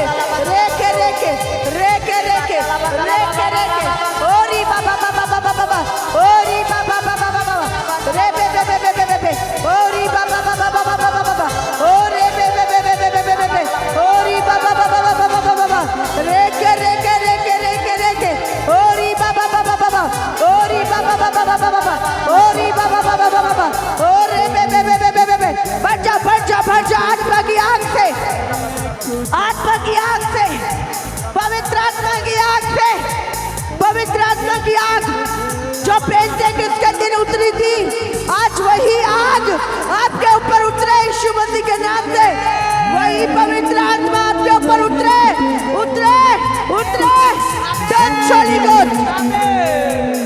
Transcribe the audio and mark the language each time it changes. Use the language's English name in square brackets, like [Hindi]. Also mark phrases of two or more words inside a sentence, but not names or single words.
[Hindi] reke reke reke reke reke reke, oh riba baba baba baba, oh riba baba baba baba, rebe bebe bebe bebe, oh riba baba baba baba baba, oh rebe bebe bebe bebe bebe, oh riba baba baba baba baba, reke reke reke reke reke, oh riba baba baba baba, oh riba baba baba baba, oh riba baba baba baba, oh rebe bebe bebe bebe, बच्चा बच्चा बच्चा आत्मा की आग से, आत्मा की आग से, पवित्र आत्मा की आग से, पवित्र आत्मा की आग जो पेंटेकोस्ते के दिन उतरी थी, आज वही आग आपके ऊपर उतरे यीशु मसीह के नाम से, वही पवित्र आत्मा आपके ऊपर उतरे उतरे उतरे, [English] Don't Holy Ghost,